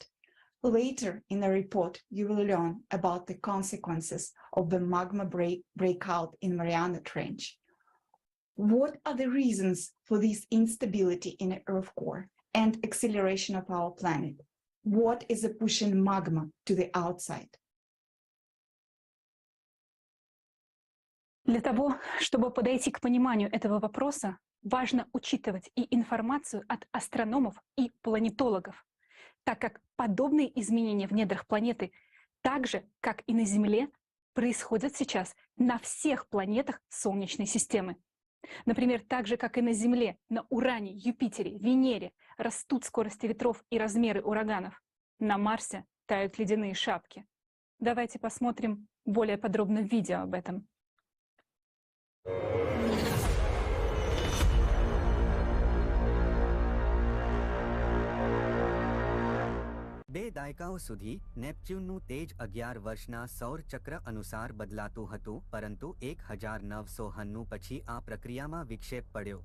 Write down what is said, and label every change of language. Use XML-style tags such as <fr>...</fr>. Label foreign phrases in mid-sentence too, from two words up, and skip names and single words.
<en>Later in the report, you will learn about the consequences of the magma breakout in Mariana Trench. What are the reasons for this instability in the Earth core and acceleration of our planet? What is pushing magma to the outside?</en> <ru>Для того, чтобы подойти к пониманию этого вопроса, важно учитывать и информацию от астрономов и планетологов, так как подобные изменения в недрах планеты, так же, как и на Земле, происходят сейчас на всех планетах Солнечной системы. Например, так же, как и на Земле, на Уране, Юпитере, Венере растут скорости ветров и размеры ураганов. На Марсе тают ледяные шапки. Давайте посмотрим более подробно видео об этом.</ru> <gu>બે દાયકાઓ સુધી નેપચ્યુનનું તેજ 11 વર્ષના સૌર ચક્ર અનુસાર બદલાતું હતું, પરંતુ 1991 પછી આ પ્રક્રિયામાં વિક્ષેપ પડ્યો.</gu>